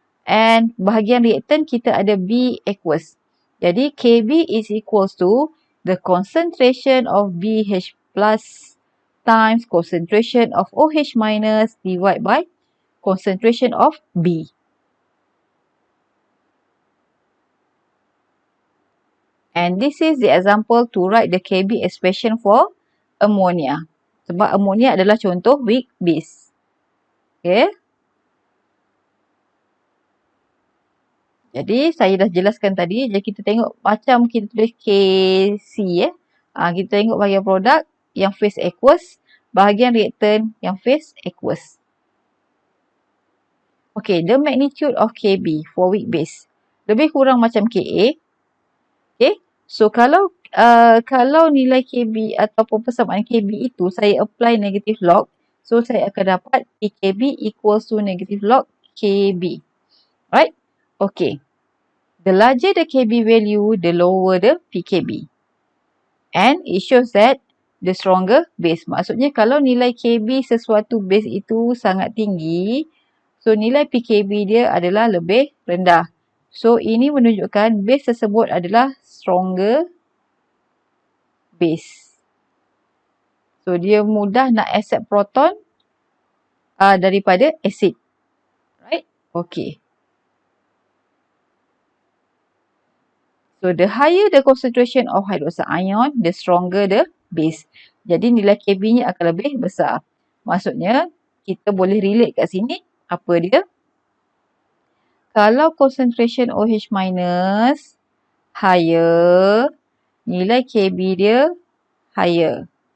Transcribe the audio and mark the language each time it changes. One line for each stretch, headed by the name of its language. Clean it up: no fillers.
English: And
Malay: bahagian reactant kita ada
English: B aqueous. Jadi Kb is equals to the concentration of BH plus times concentration of OH minus divided by concentration of B. And this is the example to write the Kb expression for ammonia.
Malay: Sebab ammonia adalah contoh weak base.
English: Okay.
Malay: Jadi saya dah jelaskan tadi. Jadi kita tengok macam kita tulis KC kita tengok bahagian produk yang phase aqueous, bahagian reactant yang phase aqueous.
English: Okay, the magnitude of Kb for weak base
Malay: lebih kurang macam
English: Ka.
Malay: Okay, so kalau nilai Kb ataupun persamaan Kb itu saya apply negative log, so saya akan dapat Pkb equals to negative log Kb. Right? Okay.
English: The larger the Kb value, the lower the Pkb. And it shows that the stronger base.
Malay: Maksudnya kalau nilai Kb sesuatu base itu sangat tinggi, so nilai Pkb dia adalah lebih rendah. So ini menunjukkan base tersebut adalah stronger base. So dia mudah nak accept proton daripada acid. Right? Okay.
English: So the higher the concentration of hydroxide ion, the stronger the base.
Malay: Jadi nilai Kb-nya akan lebih besar. Maksudnya kita boleh relate kat sini. Apa dia? Kalau concentration OH minus higher, nilai Kb dia higher.